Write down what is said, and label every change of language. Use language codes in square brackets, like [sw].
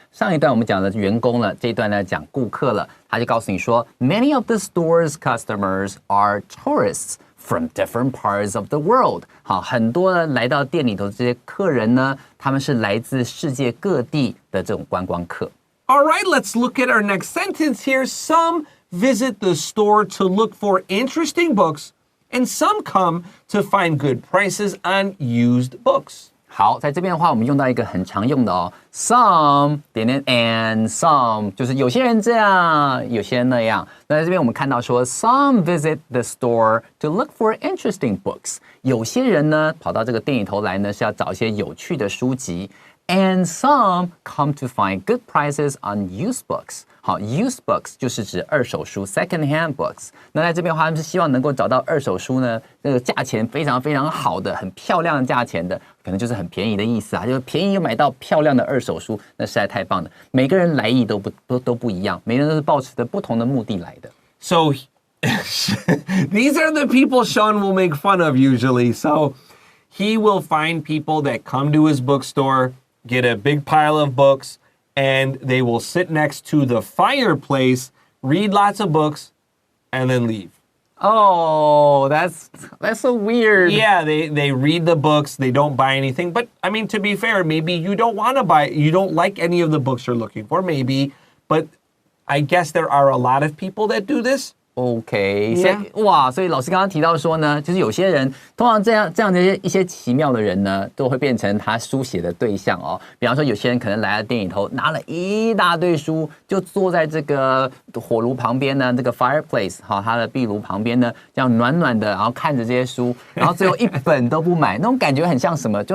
[zh] 上一段我们讲的员工了，这一段呢讲顾客了，他就告诉你说 ， [en] Many of the store's customers are tourists from different parts of the world. [zh] 好，很多来到店里头这些客人呢，他们是来自世界各地的这种观光客。 [en] All right, let's look at our next sentence here. Some visit the store to look for interesting books.And some come to find good prices on used books. [zh] 好，在这边的话，我们用到一个很常用的哦 ，some 点点 and some 就是有些人这样，有些人那样。那在这边我们看到说 [en] ，some visit the store to look for interesting books。 [zh] 有些人呢跑到这个店里头来呢，是要找一些有趣的书籍。 [en] And some come to find good prices on used books. [zh] 好 ，used books 就是指二手书 （second-hand books）。那在这边的话，他们是希望能够找到二手书呢，那个价钱非常非常好的、很漂亮的价钱的，可能就是很便宜的意思啊，就是便宜又买到漂亮的二手书，那实在太棒了。每个人来意都不一样，每个人都是抱持着不同的目的来的。 [en] So these are the people Sean will make fun of usually. So he will find people that come to his bookstore, get a big pile of books.And they will sit next to the fireplace, read lots of books, and then leave. Oh, that's so weird. Yeah, they read the books, they don't buy anything. But I mean, to be fair, maybe you don't want to buy, you don't like any of the books you're looking for, maybe. But I guess there are a lot of people that do this.OK， [zh] 所以哇，所以老师刚刚提到说呢，就是有些人通常这样的一些奇妙的人呢，都会变成他书写的对象哦。比方说，有些人可能来到店里头，拿了一大堆书，就坐在这个火炉旁边呢，这个 fireplace 哈，他的壁炉旁边呢，这样暖暖的，然后看着这些书，然后最后一本都不买，那种感觉很像什么？